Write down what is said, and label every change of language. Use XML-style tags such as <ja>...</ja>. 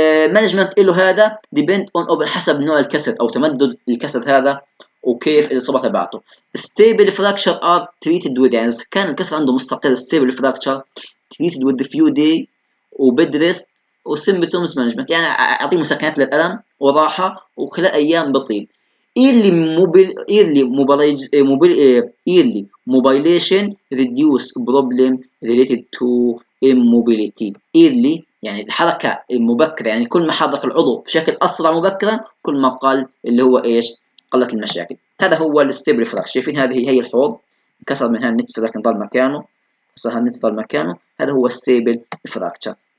<ar>مانجمنت له هذا ديبند اون حسب نوع الكسر او تمدد الكسر هذا وكيف الاصابه تبعته. ستيبل فراكشر ار تريتد وذ، يعني كان الكسر عنده مستقر ستيبل فراكشر تريتد وذ فيو داي وبيد ريست وسيمبتومز مانجمنت، يعني اعطيه مسكنات للالم وراحه وخلال ايام بطيب.</ar> <en>early mobilization reduce problem related to immobility.</en> <ar>early يعني الحركة المبكرة، يعني كل ما حرك العضو بشكل أسرع مبكرا كل ما قل اللي هو إيش؟ قلت المشاكل. هذا هو الستيبل فراكشر، شايفين هذه هي الحوض كسر منها النتف لكن ظل مكانه، كسر النتف ظل مكانه، هذا هو ستيبل فراكشر.</ar>